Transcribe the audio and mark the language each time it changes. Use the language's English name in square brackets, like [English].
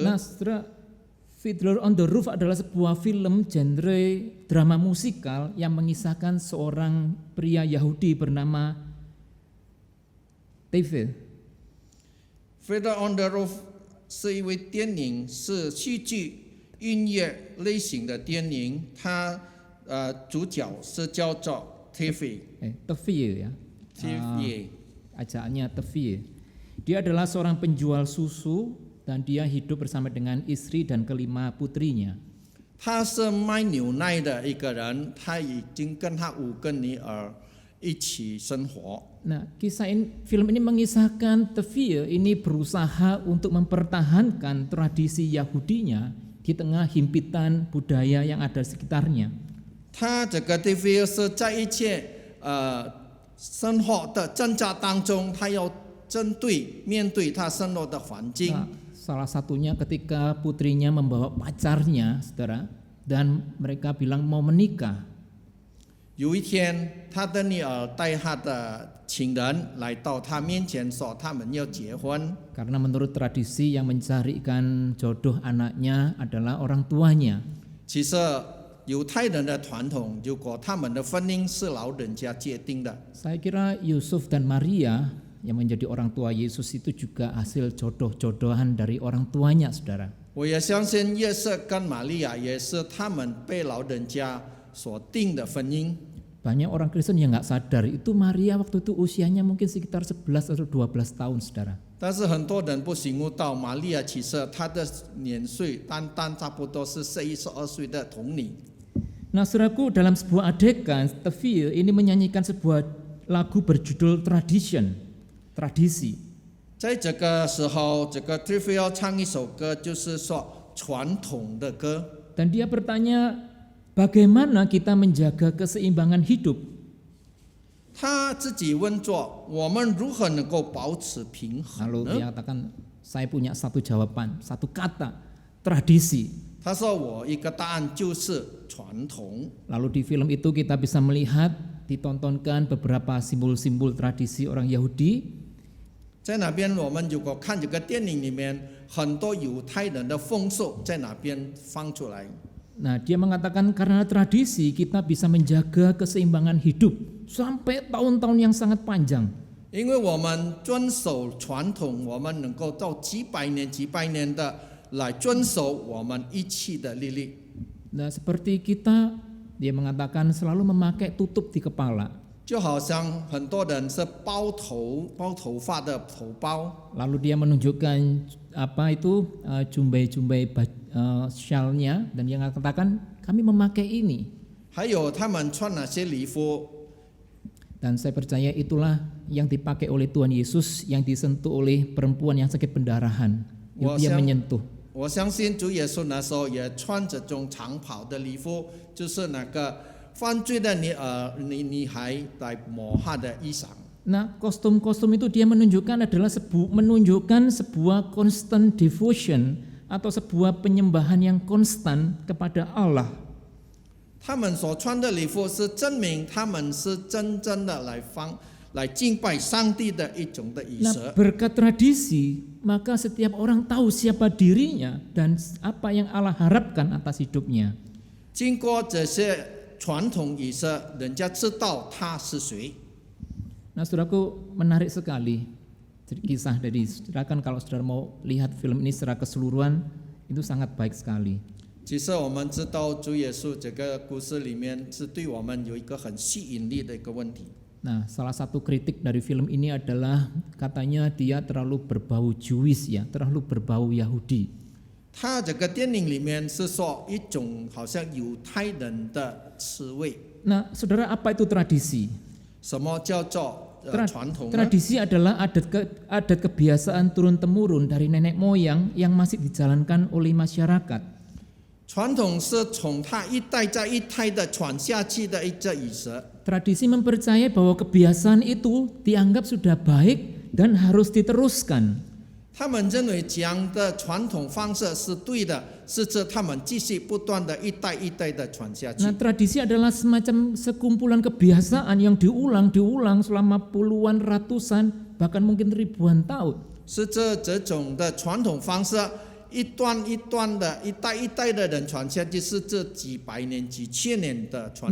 [Indonesian] Nah, saudara, Fiddler on the Roof adalah sebuah film genre drama musikal yang mengisahkan seorang pria Yahudi bernama David. [Chinese] Fiddler on the Roof 是一位电影，是戏剧音乐类型的电影。它主角是叫做 Tevye， [Indonesian] Tevye ya. Tevye. Ajaannya Tevye. Dia adalah seorang penjual susu dan dia hidup bersama dengan istri dan kelima putrinya. [Chinese] 他是卖牛奶的一个人，他已经跟他5个女儿一起生活。 [Indonesian] Nah, film ini mengisahkan Tevye ini berusaha untuk mempertahankan tradisi Yahudinya di tengah himpitan budaya yang ada di sekitarnya. [Chinese] 他这个 Tevye 是在一切生活的挣扎当中，他要面对他生活的环境。 [Indonesian] Salah satunya ketika putrinya membawa pacarnya, saudara, dan mereka bilang mau menikah. [Chinese] 有一天，他的女儿带他的情人来到他面前，说他们要结婚。 [Indonesian] Karena menurut tradisi yang mencarikan jodoh anaknya adalah orang tuanya. [Chinese] 其实犹太人的传统，如果他们的婚姻是老人家界定的， [Indonesian] Saya kira Yusuf dan Maria yang menjadi orang tua Yesus itu juga hasil jodoh-jodohan dari orang tuanya, saudara. [Chinese] 我也相信约瑟跟玛利亚也是他们被老人家所定的婚姻。 [Indonesian] Banyak orang Kristen yang nggak sadar itu Maria waktu itu usianya mungkin sekitar 11 atau 12 tahun, saudara. [Chinese] 但是很多人不醒悟到，玛利亚其实她的年岁单差不多是12岁的童女。 [Indonesian] Nah, saudaraku, dalam sebuah adegan, Tevye ini menyanyikan sebuah lagu berjudul tradisi. [Chinese] 在这个时候，这个 Tevye 要唱一首歌，就是说传统的歌。 [Indonesian] Dan dia bertanya, bagaimana kita menjaga keseimbangan hidup? [Chinese] 他自己问作：我们如何能够保持平衡 [Indonesian] Lalu [Chinese] 呢？ [Indonesian] dia katakan, saya punya satu jawaban, satu kata, tradisi. [Chinese] 他说：我一个答案就是传统。 [Indonesian] Lalu di film itu kita bisa melihat, ditontonkan beberapa simbol-simbol tradisi orang Yahudi. [Chinese] 在那边，我们如果看这个电影里面，很多犹太人的风俗在那边放出来。 [Indonesian] Nah, dia mengatakan karena tradisi kita bisa menjaga keseimbangan hidup sampai tahun-tahun yang sangat panjang. [Chinese] 因为我们遵守传统，我们能够到几百年的来遵守我们一切的律例。 [Indonesian] Nah, seperti kita, dia mengatakan selalu memakai tutup di kepala. [Chinese] 就好像很多人是包头发的头包。 [Indonesian] Lalu dia menunjukkan apa itu jumbai-jumbai syalnya dan dia mengatakan kami memakai ini. [Chinese] 还有他们穿哪些礼服？ [Indonesian] Dan saya percaya itulah yang dipakai oleh Tuhan Yesus yang disentuh oleh perempuan yang sakit pendarahan. Dia menyentuh. [Chinese] 我相信主耶稣那时候也穿这种长袍的礼服，就是那个犯罪的女孩来抹他的衣裳。 [Indonesian] Nah, kostum-kostum itu dia menunjukkan adalah menunjukkan sebuah [English] constant devotion [Indonesian] atau sebuah penyembahan yang konstan kepada Allah. [Chinese] 他们所穿的礼服是证明他们是真正的来敬拜上帝的一种的仪式。 [Indonesian] Nah, berkat tradisi, maka setiap orang tahu siapa dirinya dan apa yang Allah harapkan atas hidupnya. [Chinese] 经过这些传统仪式，人家知道他是谁。 [Indonesian] Nah, saudaraku, menarik sekali kisah dari saudara. Kan kalau saudara mau lihat film ini secara keseluruhan, itu sangat baik sekali. [Chinese] 其实我们知道主耶稣这个故事里面是对我们有一个很吸引力的一个问题。 [Indonesian] Nah, salah satu kritik dari film ini adalah katanya dia terlalu berbau Jewish ya, terlalu berbau Yahudi. [Chinese] 他这个电影里面是说一种好像犹太人的滋味。 [Indonesian] Nah, saudara, apa itu tradisi? [Chinese] 什么叫做传统呢？ [Indonesian] Tradisi adalah adat kebiasaan turun-temurun dari nenek moyang yang masih dijalankan oleh masyarakat. [Chinese] 传统是从他一代再一代的传下去的一个仪式。 [Indonesian] Tradisi mempercayai bahwa kebiasaan itu dianggap sudah baik dan harus diteruskan. [Chinese] 他们认为这样的传统方式是对的，是指他们继续不断的一代一代的传下去。 [Indonesian] Nah, tradisi adalah semacam sekumpulan kebiasaan yang diulang selama puluhan, ratusan, bahkan mungkin ribuan tahun. [Chinese] 是指这种的传统方式，一段一段的、一代一代的人传下去，是这几百年、几千年的传